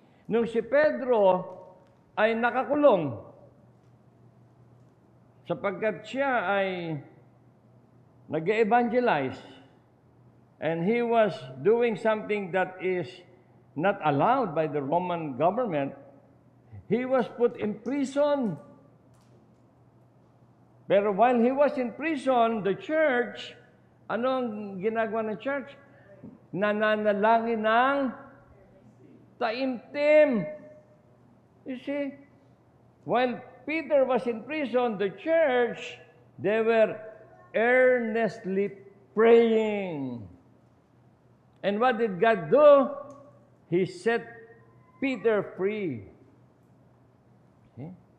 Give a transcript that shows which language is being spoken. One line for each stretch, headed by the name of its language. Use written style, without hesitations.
Filipino: Nung si Pedro ay nakakulong sapagkat siya ay nag-evangelize
English: and he was doing something that is not allowed by the Roman government, he was put in prison. Pero while he was in prison, the church,
Filipino: ano ang ginagawa ng church? Nananalangin ng taimtim.
English: You see? While Peter was in prison, the church, they were earnestly praying. And what did God do? He set Peter free. See?